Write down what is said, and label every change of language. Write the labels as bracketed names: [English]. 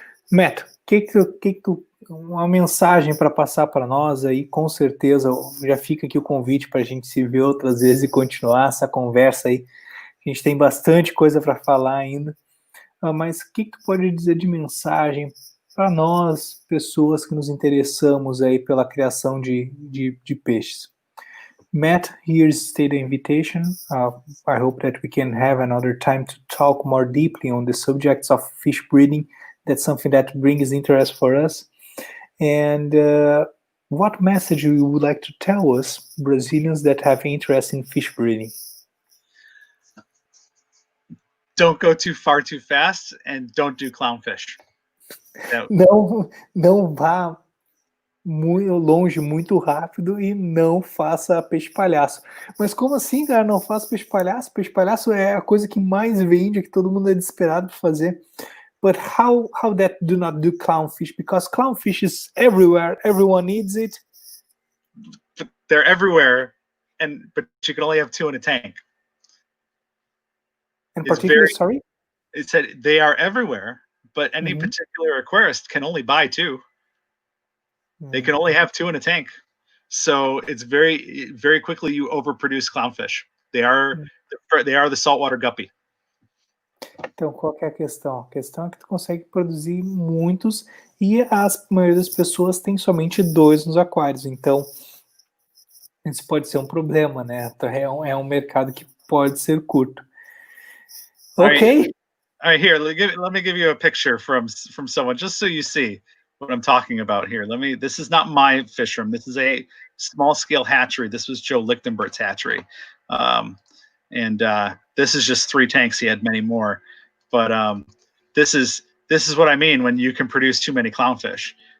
[Portuguese] Matt, uma mensagem para passar para nós aí, com certeza, já fica aqui o convite para a gente se ver outras vezes e continuar essa conversa aí. A gente tem bastante coisa para falar ainda. Mas o que tu pode dizer de mensagem para nós, pessoas que nos interessamos aí pela criação de peixes? [English] Matt, here's the invitation. I hope that we can have another time to talk more deeply on the subjects of fish breeding. That's something that brings interest for us. And what message you would like to tell us, Brazilians that have interest in fish breeding? Don't go too far too fast, and don't do clownfish. [Portuguese] Não vá muito longe, muito rápido, e não faça peixe palhaço. [English] Mas como assim, cara? [Portuguese] Não faça peixe palhaço? Peixe palhaço é a coisa que mais vende, que todo mundo é desesperado por fazer. [English] But how that do not do clownfish? Because clownfish is everywhere. Everyone needs it. They're everywhere, but you can only have 2 in a tank. In particular, sorry? It said they are everywhere, but any particular aquarist can only buy 2. They can only have 2 in a tank. So it's very quickly you overproduce clownfish. They are the saltwater guppy. [Portuguese] Então, qual que é a questão? A questão é que tu consegue produzir muitos e a maioria das pessoas tem somente 2 nos aquários. Então, isso pode ser um problema, né? É um mercado que pode ser curto. [English] Okay. All right, here, let me give you a picture from someone, just so you see what I'm talking about here. This is not my fish room. This is a small scale hatchery. This was Joe Lichtenbert's hatchery. This is just 3 tanks. He had many more, but this is what I mean when you can produce too many clownfish.